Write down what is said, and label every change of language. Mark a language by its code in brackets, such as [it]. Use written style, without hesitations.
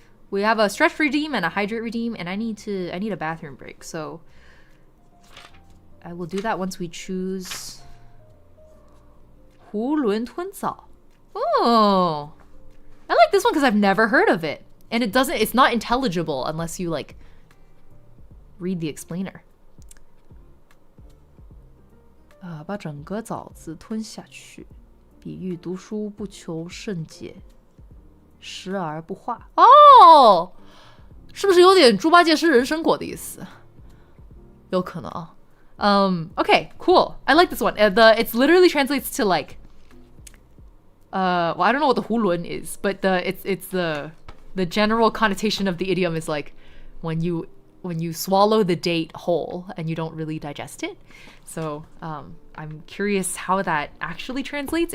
[en] We have a stretch redeem and a hydrate redeem, and I need a bathroom break, so I will do that once we choose 囫囵吞枣. Oh, I like this one because I've never heard of it, and it's not intelligible unless you like read the explainer. [zh] 把整个枣子吞下去，比喻读书不求甚解，时而不化。哦，是不是有点猪八戒吃人参果的意思？有可能啊。 [en] Okay, cool. I like this one. It's literally translates to like, well, I don't know what the hulun is, but it's the general connotation of the idiom is like when you swallow the date whole and you don't really digest it. So I'm curious how that actually translates.